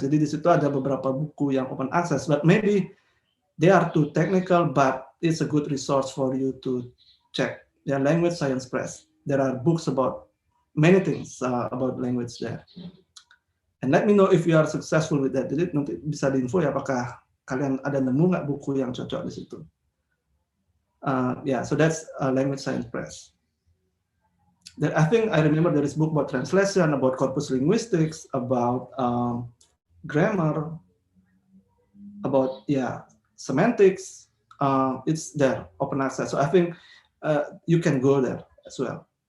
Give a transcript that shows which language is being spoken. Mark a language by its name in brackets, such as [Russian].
[Indonesian] Jadi di situ ada beberapa buku yang [English] open access, but maybe they are too technical, but it's a good resource for you to check. Yeah, Language Science Press. There are books about many things about language there. And let me know if you are successful with that. [Indonesian] Jadi nanti bisa diinfo ya apakah kalian ada nemu nggak buku yang cocok di situ. [English] Yeah, so that's Language Science Press. Then I think I remember there is book about translation, about corpus linguistics, about grammar, about semantics. It's there, open access. So I think you can go there as well.